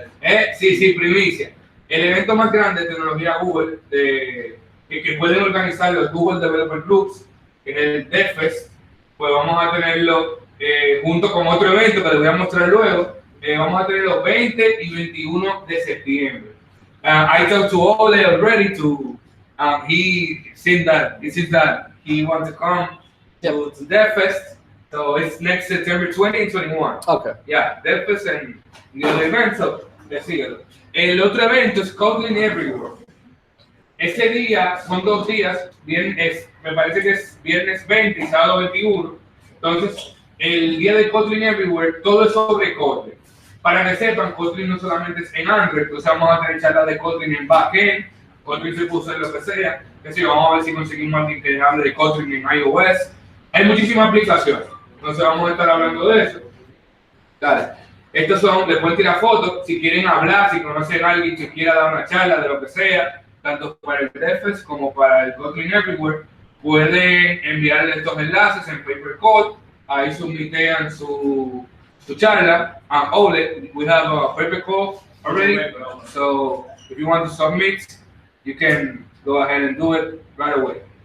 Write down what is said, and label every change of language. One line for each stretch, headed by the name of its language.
Spanish: primicia. El evento más grande de tecnología Google, que pueden organizar los Google Developer Groups, que es el DevFest, pues vamos a tenerlo junto con otro evento que les voy a mostrar luego. Vamos a tenerlo 20 y 21 de septiembre.
English: I talked to Oleh already he said that he wants to come to DevFest. So it's next September 20 and 21. Okay. Yeah, DevFest and the other event. So let's see.
Spanish: El otro evento es Kotlin Everywhere. Ese día son 2 días. Me parece que es viernes 20 y sábado 21. Entonces, el día de Kotlin Everywhere, todo es sobre Kotlin. Para que sepan, Kotlin no solamente es en Android. Entonces vamos a tener charlas de Kotlin en backend. Kotlin se puso en lo que sea. Es decir, vamos a ver si conseguimos alguien que hable de Kotlin en iOS. Hay muchísimas aplicaciones. Entonces vamos a estar hablando de eso. Dale. Estos son, les pueden tirar fotos, si quieren hablar, si conocen a alguien que quiera dar una charla de lo que sea, tanto para el DevFest como para el Kotlin Everywhere, pueden enviarle estos enlaces en PaperCode, ahí submitean su charla.
English: Oleh, we have a PaperCode already, so if you want to submit, you can go ahead and do it right away.